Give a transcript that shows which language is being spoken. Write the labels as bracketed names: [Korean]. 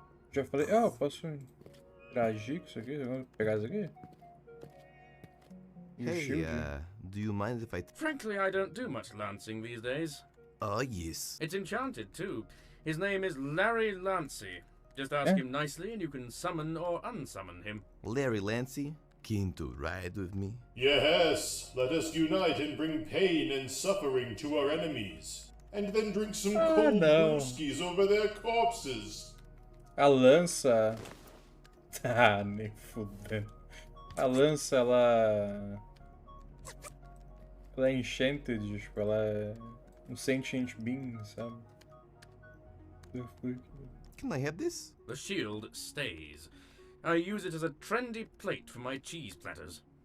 [Portuguese] Já falei, eu posso interagir com isso aqui? Vamos pegar isso aqui? E o [English] Hey, shield? do you mind if I... Frankly, I don't do much lancing these days. Oh, yes. It's enchanted, too. His name is Larry Lancey. Just ask him nicely and you can summon or unsummon him. Larry Lancey, keen to ride with me? Yes, let us unite and bring pain and suffering to our enemies. And then drink some cold brewskis over their corpses. [Portuguese] A lança... Ah, nem fudendo. A lança, ela é enchanted, tipo, ela é um sentient being, sabe? [English] Can I have this? The shield stays. I use it as a trendy plate for my cheese platters.